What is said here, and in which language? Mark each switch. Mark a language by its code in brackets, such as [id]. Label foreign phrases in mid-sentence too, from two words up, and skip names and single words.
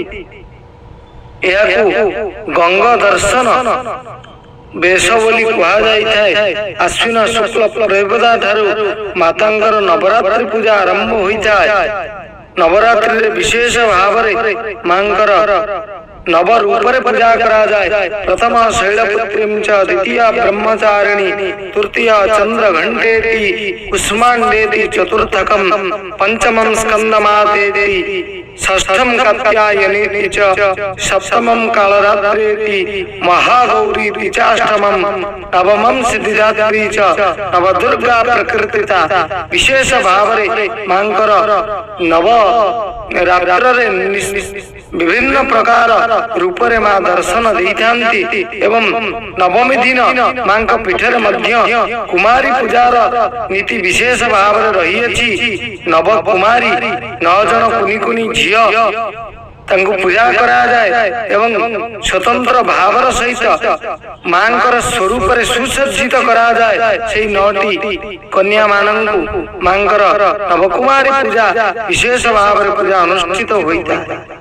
[or] ଏହାକୁ ଗଙ୍ଗା ଦର୍ଶନ ବେଶ ବୋଲି କୁହା ଯାଇ ଥାଏ। ଆଶ୍ୱିନ ଶୁକ୍ଳ ପ୍ରତିପଦା ଠାରୁ ମାଆଙ୍କର ନବରାତ୍ରି ପୂଜା ଆରମ୍ଭ ହୋଇ ଥାଏ। ନବରାତ୍ରି ରେ ବିଶେଷ ଭାବ ରେ ମାଆଙ୍କର ନବ ରୂପ ରେ ପୂଜା କରା ଯାଏ। [sa] प्रथम शैलपुत्रीं च द्वितीय ब्रह्मचारिणी तृतीय चंद्र घंटेति कुष्मांडेति चतुर्थकं पंचमं स्कंदमातेति षष्ठम कात्यायनेति च सप्तमं कालरात्रेति महागौरीति चाष्टमं नवमं सिद्धिदात्री च नवदुर्गा प्रकृतिता। [or] ବିଶେଷ ଭାବ ରେ ମାଆଙ୍କର ନବ ରାତ୍ର ରେ ବିଭିନ୍ନ ପ୍ରକାର ରୂପ ରେ ମାଆ ଦର୍ଶନ ଦେଇଥାନ୍ତି। ଏବଂ ନବମୀ ଦିନ ମାଆଙ୍କ ପୀଠରେ ମଧ୍ୟ କୁମାରୀ ପୂଜାର ନୀତି ବିଶେଷ ଭାବ ରେ ରହି ଅଛି। ନବ କୁମାରୀ 9 ଜଣ କୁନି କୁନି ଝିଅ ତାଙ୍କୁ ପୂଜା କରା ଯାଏ ଏବଂ ସ୍ୱତନ୍ତ୍ର ଭାବର ସହିତ ମାଆଙ୍କର ସ୍ୱରୂପ ରେ ସୁସଜ୍ଜିତ କରା ଯାଏ। ସେହି 9ଟି କନ୍ୟା ମାନଙ୍କୁ ମାଆଙ୍କର ନବକୁମାରୀ ପୂଜା ବିଶେଷ ଭାବ ରେ ପୂଜା ଅନୁଷ୍ଠିତ ହୋଇଥାଏ।